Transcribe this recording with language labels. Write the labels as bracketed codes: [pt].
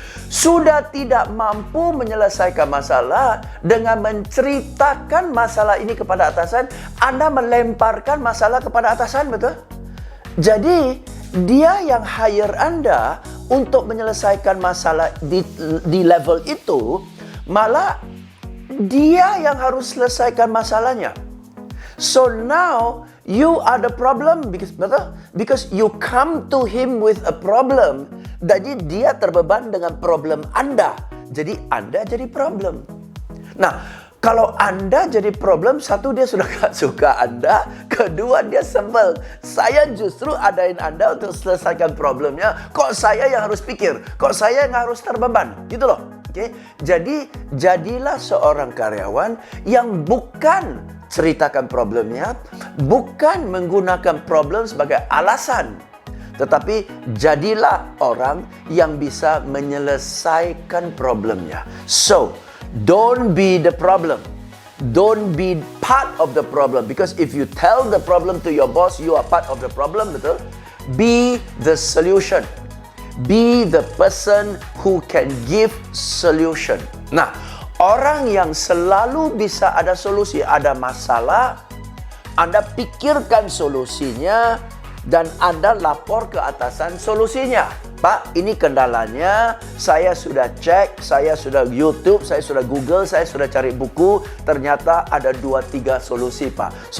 [id] Sudah tidak mampu menyelesaikan masalah dengan menceritakan masalah ini kepada atasan, Anda melemparkan masalah kepada atasan, betul? Jadi, dia yang hire Anda untuk menyelesaikan masalah di level itu, malah dia yang harus selesaikan masalahnya. [en] So now, you are the problem, betul? Because you come to him with a problem. [id] Jadi dia terbeban dengan problem Anda. Jadi Anda jadi problem. Nah, kalau Anda jadi problem, satu, dia sudah gak suka Anda. Kedua, dia sebel. Saya justru adain Anda untuk selesaikan problemnya. Kok saya yang harus pikir? Kok saya yang harus terbeban? Gitu loh. Okay? Jadi, jadilah seorang karyawan yang bukan ceritakan problemnya, bukan menggunakan problem sebagai alasan. Tetapi jadilah orang yang bisa menyelesaikan problemnya. [en] So, don't be the problem. Don't be part of the problem. Because if you tell the problem to your boss, you are part of the problem, betul? Be the solution. Be the person who can give solution. [id] Nah, orang yang selalu bisa ada solusi, ada masalah, Anda pikirkan solusinya, dan Anda lapor ke atasan solusinya. Pak, ini kendalanya, saya sudah cek, saya sudah YouTube, saya sudah Google, saya sudah cari buku, ternyata ada 2-3 solusi, Pak.